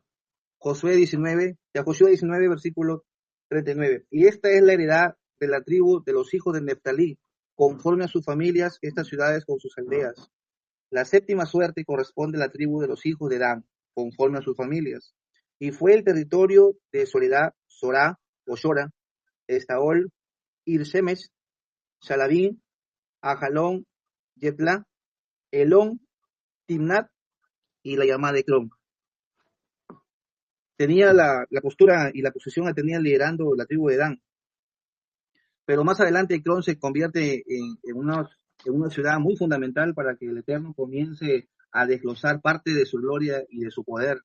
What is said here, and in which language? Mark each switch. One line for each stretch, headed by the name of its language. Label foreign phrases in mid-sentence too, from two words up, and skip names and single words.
Spanish: Josué 19, y a Josué 19, versículo 39. Y esta es la heredad de la tribu de los hijos de Neftalí, conforme a sus familias, estas ciudades con sus aldeas. La séptima suerte corresponde a la tribu de los hijos de Dan, conforme a sus familias. Y fue el territorio de Soledad, Sorá, o Shora, Estaol, Irsemes, Shalabín, Ajalón, Yetla, Elón, Timnat y la llamada Ecrón. Tenía la postura y la posición la tenía liderando la tribu de Dan. Pero más adelante Ecrón se convierte en una ciudad muy fundamental para que el Eterno comience a desglosar parte de su gloria y de su poder.